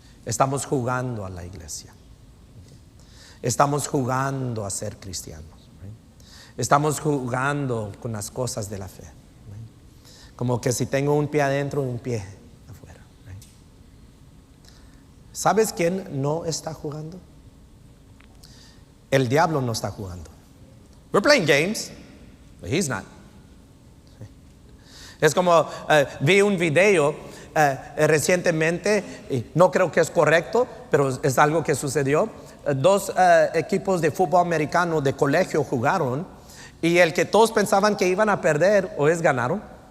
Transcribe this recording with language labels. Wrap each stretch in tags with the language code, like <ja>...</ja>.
<es>Estamos jugando a la iglesia. ¿Okay? Estamos jugando a ser cristianos. ¿Okay? Estamos jugando con las cosas de la fe. Como que si tengo un pie adentro y un pie afuera. ¿Sabes quién no está jugando? El diablo no está jugando.</es> <en>We're playing games, but he's not.</en> <es>Es como vi un video recientemente, y no creo que es correcto, pero es algo que sucedió. Dos equipos de fútbol americano de colegio jugaron, y el que todos pensaban que iban a perder, hoy ganaron.</es>